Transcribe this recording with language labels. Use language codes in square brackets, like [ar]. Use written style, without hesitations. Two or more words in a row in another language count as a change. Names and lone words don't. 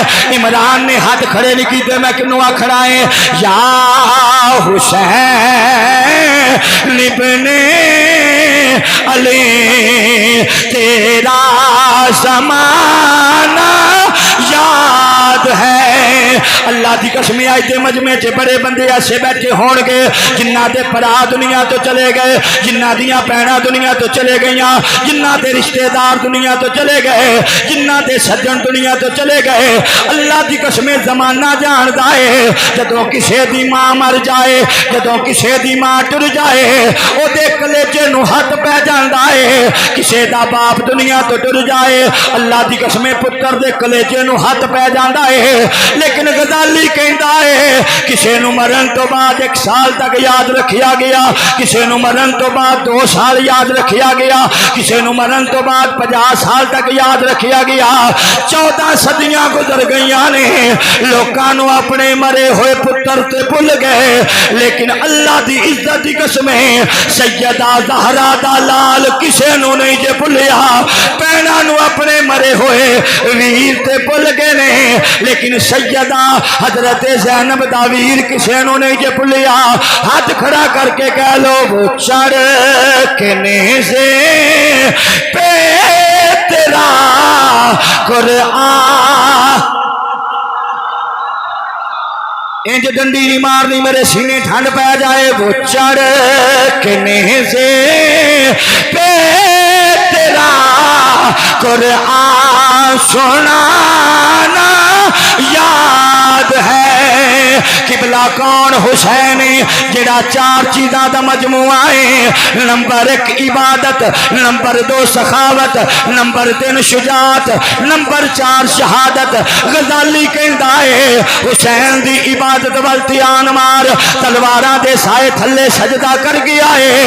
[pa] عمران نے ہاتھ کھڑے نہیں کیتے، میں کنوں کھڑا ہے یا حسین ابن علی [ur] تیرا زمانہ یاد ہے۔ [pa] اللہ دی قسم آج دے مجمع چ بڑے بندے ایسے بیٹھے ہون گے جنہ دے پرا دنیا تو چلے گئے، جنہ دیاں بہناں دنیا تو چلے گئیاں، جنہ دے رشتہ دار دنیا تو چلے گئے، جنہ دے سجن دنیا تو چلے گئے۔ اللہ دی قسم زمانہ جاندا ہے جدوں کسے دی ماں مر جائے، جدوں کسے دی ماں ٹر جائے او دے کلیجے نو ہاتھ پہ جاندا ہے۔ کسے دا باپ دنیا تو ٹر جائے اللہ دی قسم پتر دے کلیجے نو ہاتھ پہ جاندا ہے، لیکن غزالی کہندا ہے کسے نو مرن تو بعد 1 سال تک یاد رکھیا گیا، کسے نو مرن تو بعد 2 سال یاد رکھیا گیا، کسے نو مرن تو بعد 50 سال تک یاد رکھیا گیا۔ 14 صدیاں گزر گئیاں نے، لوکاں نو اپنے مرے ہوئے پتر تے بھول گئے، لیکن اللہ دی عزت دی قسم سیدہ زہرا دا لال کسے نو نہیں جے بھولیا۔ بہناں نو اپنے مرے ہوئے ویر تے بھول گئے نے، لیکن سیدہ حضرت زینب دا ویر کسے نو نہیں جے بھولیا۔ ہاتھ کھڑا کر کے کہہ لو [ur] وہ چڑھ کے نیزے پہ تیرا قرآن، [pa] انج ڈنڈی نہیں مارنی میرے سینے ٹھنڈ پہ جائے، [ur] وہ چڑھ کے نیزے پہ تیرا قرآن سنانا یاد ہے۔ [pa] قبلہ کون؟ حسین جڑا 4 چیزاں دا مجموعہ ہے، نمبر 1 عبادت، نمبر 2 سخاوت، نمبر 3 شجاعت، نمبر 4 شہادت۔ غزالی کہندا ہے حسین دی عبادت ول دھیان مار، تلواراں دے سائے تھلے سجدہ کر گیا ہے۔